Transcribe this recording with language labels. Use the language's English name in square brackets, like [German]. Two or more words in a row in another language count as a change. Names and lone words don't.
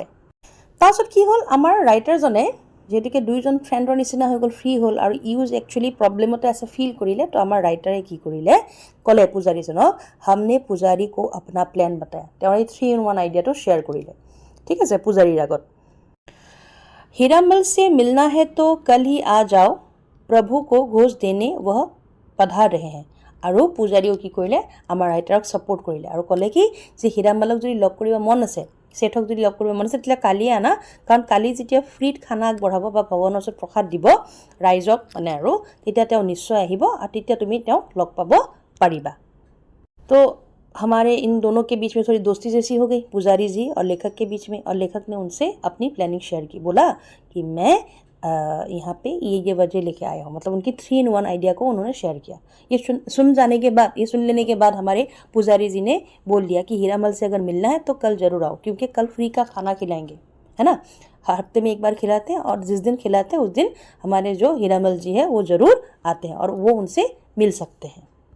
[Assamese] তাৰপিছত কি হ'ল, আমাৰ ৰাইটাৰজনে যেহেতুকে দুইজন ফ্ৰেণ্ডৰ নিচিনা হৈ গ'ল, ফ্ৰী হ'ল, আৰু ইউজ একচুৱেলি প্ৰব্লেমতে আছে ফিল কৰিলে। তো আমাৰ ৰাইটাৰে কি কৰিলে, ক'লে পূজাৰীজনক, [Hindi] हमने पुजारी को अपना प्लान बताया, [Assamese] তেওঁৰ এই 3-in-1 আইডিয়াটো শ্বেয়াৰ কৰিলে, ঠিক আছে, পূজাৰীৰ আগত। [Hindi] हीरामल से मिलना है तो कल ही आ जाओ, प्रभु को घोष देने वह पधार रहे हैं। [Assamese] আৰু পূজাৰীও কি কৰিলে, আমাৰ ৰাইটাৰক ছাপোৰ্ট কৰিলে আৰু ক'লে কি যে হীৰামলক যদি লগ কৰিব মন আছে, ছেঠক যদি লগ কৰিব মন আছে, তেতিয়া কালিয়ে আনা, কাৰণ কালি যেতিয়া ফ্ৰীত খানা আগবঢ়াব বা ভগৱানৰ ওচৰত প্ৰসাদ দিব ৰাইজক মানে, আৰু তেতিয়া তেওঁ নিশ্চয় আহিব, আৰু তেতিয়া তুমি তেওঁক লগ পাব পাৰিবা। [Hindi] তো हमारे इन दोनों के बीच में थोड़ी दोस्ती जैसी हो गई, पुजारी जी और लेखक के बीच में, और लेखक ने उनसे अपनी प्लानिंग शेयर की, बोला कि मैं यहाँ पे ये वजह लेके आया हूँ, मतलब उनकी 3-in-1 आइडिया को उन्होंने शेयर किया। ये सुन जाने के बाद, ये सुन लेने के बाद हमारे पुजारी जी ने बोल दिया कि हीरामल से अगर मिलना है तो कल ज़रूर आओ, क्योंकि कल फ्री का खाना खिलाएंगे, है ना, हफ्ते में एक बार खिलाते हैं, और जिस दिन खिलाते हैं उस दिन हमारे जो हीरामल जी है वो ज़रूर आते हैं और वो उनसे मिल सकते हैं।